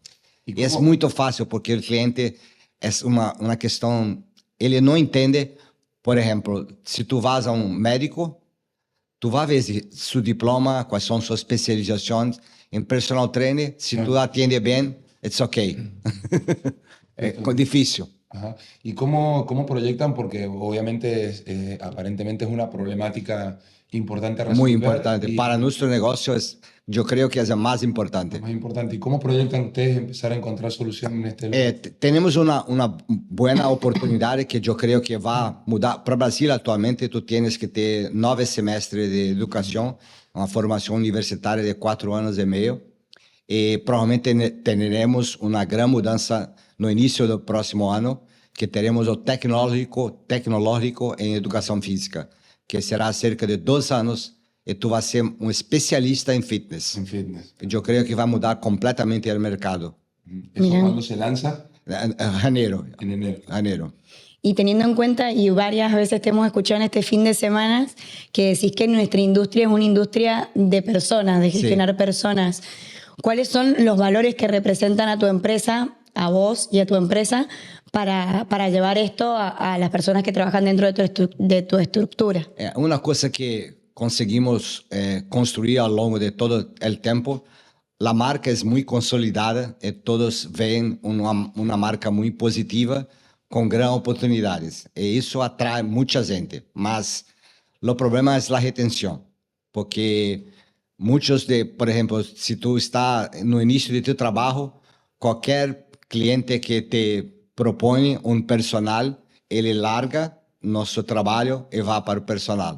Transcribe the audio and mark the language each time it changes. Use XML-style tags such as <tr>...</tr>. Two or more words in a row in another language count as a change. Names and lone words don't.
<pt>E é muito fácil, porque o cliente é uma questão, ele não entende, por exemplo, se tu vas a um médico, tu vai ver seu diploma, quais são suas especializações em</pt> <en>personal trainer,</en> <pt>se tu atende bem,</pt> <en>it's okay.</en> <pt>É difícil.</pt> <es>Ajá. ¿Y cómo proyectan? Porque obviamente aparentemente es una problemática importante a resolver. Muy importante. Para nuestro negocio yo creo que es la más importante. Más importante. ¿Y cómo proyectan ustedes empezar a encontrar soluciones en este lugar? Tenemos una buena oportunidad que yo creo que va a mudar. Para Brasil actualmente tú tienes que tener 9 semestres de educación, una formación universitaria de 4 años y medio. Y probablemente tendremos una gran mudanza</es> <pt>no início do próximo ano, que teremos o tecnológico em educação física, que será cerca de 2 anos, e tu vai ser um especialista em fitness.</pt> <es>En fitness.</es> <pt>Eu creio que vai mudar completamente o mercado.</pt> <es>¿Eso cuándo se lanza?</es> <pt>Janeiro.</pt> <es>En enero.</es> <pt>Janeiro.</pt> <es>Y teniendo en cuenta, y varias veces te hemos escuchado en este fin de semana, que decís que nuestra industria es una industria de personas, de gestionar personas. ¿Cuáles son los valores que representan a tu empresa, a vos y a tu empresa, para llevar esto a las personas que trabajan dentro de tu estructura?</es> <pt>Uma coisa que conseguimos construir ao longo de todo o tempo, a marca é muito consolidada e todos veem uma marca muito positiva,</pt> <es>con gran oportunidades. Y eso atrae mucha gente. Mas el problema es la retención. Porque muchos por ejemplo, si tú estás</es> <pt>no inicio</pt> <es>de tu trabajo, cualquier cliente que te propone un personal, él larga nuestro trabajo y va para el personal.</es>